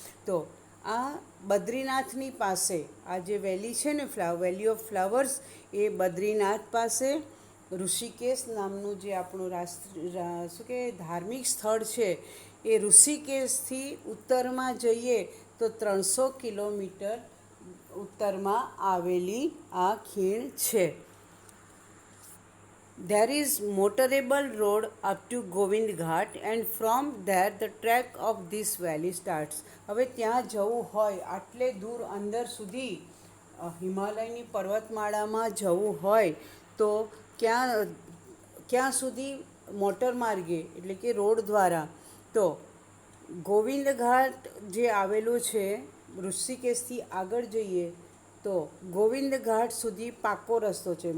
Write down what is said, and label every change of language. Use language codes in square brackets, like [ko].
[gu] તો આ બદ્રીનાથની પાસે આ જે વેલી છે ને, વેલી ઓફ ફ્લાવર્સ, એ બદ્રીનાથ પાસે ઋષિકેશ નામનું જે આપણું શું કે ધાર્મિક સ્થળ છે એ ઋષિકેશથી ઉત્તરમાં જઈએ તો 300 કિલોમીટર ઉત્તરમાં આવેલી આ ખીણ છે. [en] There is motorable road up to Govind Ghat and from there the trek of this valley starts. [gu] હવે ત્યાં જવું હોય, આટલે દૂર અંદર સુધી હિમાલયની પર્વતમાળામાં જવું હોય તો ક્યાં સુધી? મોટર માર્ગે એટલે કે રોડ દ્વારા. તો ગોવિંદ ઘાટ જે આવેલું છે, ઋષિકેશથી આગળ જઈએ તો ગોવિંદ ઘાટ સુધી પાક્કો રસ્તો છે.